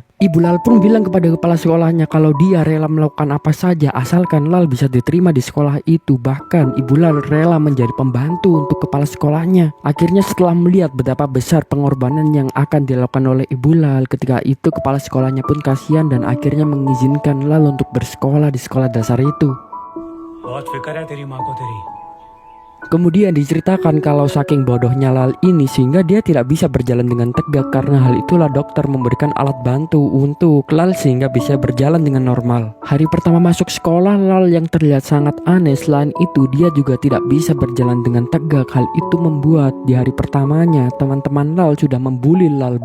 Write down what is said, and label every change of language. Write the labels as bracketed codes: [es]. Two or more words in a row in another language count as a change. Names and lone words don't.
[id] Ibu Lal pun bilang kepada kepala sekolahnya kalau dia rela melakukan apa saja asalkan Lal bisa diterima di sekolah itu. Bahkan Ibu Lal rela menjadi pembantu untuk kepala sekolahnya. Akhirnya setelah melihat betapa besar pengorbanan yang akan dilakukan oleh Ibu Lal, ketika itu kepala sekolahnya pun kasihan dan akhirnya mengizinkan Lal untuk bersekolah di sekolah dasar itu. [hi] बहुत फिक्र है तेरी माँ को तेरी। [id] Kemudian diceritakan kalau saking bodohnya Lal ini sehingga dia tidak bisa berjalan dengan tegak. Karena hal itulah dokter memberikan alat bantu untuk Lal sehingga bisa berjalan dengan normal. Hari pertama masuk sekolah Lal yang terlihat sangat aneh. Selain itu dia juga tidak bisa berjalan dengan tegak. Hal itu membuat di hari pertamanya teman-teman Lal sudah membuli Lal.